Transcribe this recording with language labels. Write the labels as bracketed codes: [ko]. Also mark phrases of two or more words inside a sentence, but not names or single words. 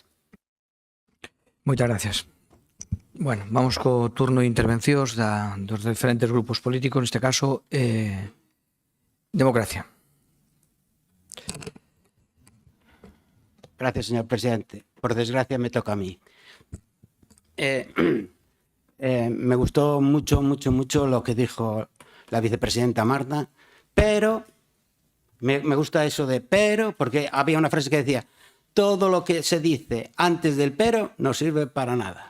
[gl] Moitas gracias. Bueno, vamos co turno de intervencións dos diferentes grupos políticos, neste caso, Democracia. [es] Gracias, señor presidente. Por desgracia me toca a mí. Me gustó mucho lo que dijo la vicepresidenta Marta, pero me gusta eso de pero, porque había una frase que decía: todo lo que se dice antes del pero no sirve para nada.